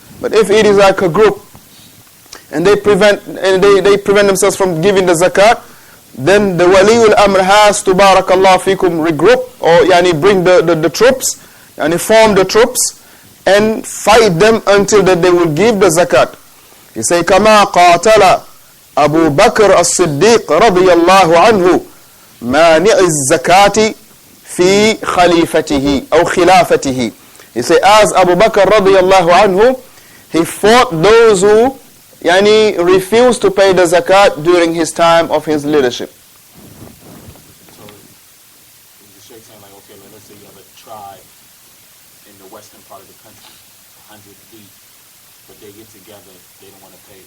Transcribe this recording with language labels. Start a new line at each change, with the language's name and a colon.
English: But if it is like a group, and they prevent themselves from giving the zakat, then the wali al-amr has to, barakallahu fikum, regroup, or bring the troops, form the troops, and fight them until that they will give the zakat. He say,
Arabic: كما قاتل أبو بكر الصديق رضي الله عنه مانع الزكاة في خليفته أو خلافته.
English: He say, as Abu Bakr
Arabic: رضي الله عنه,
English: he fought those who refused to pay the zakat during his time of his leadership. so is the Shaykh saying, like, okay, let's say you have a tribe in the western part of the country, 100 deep, but they get together, they don't want to pay.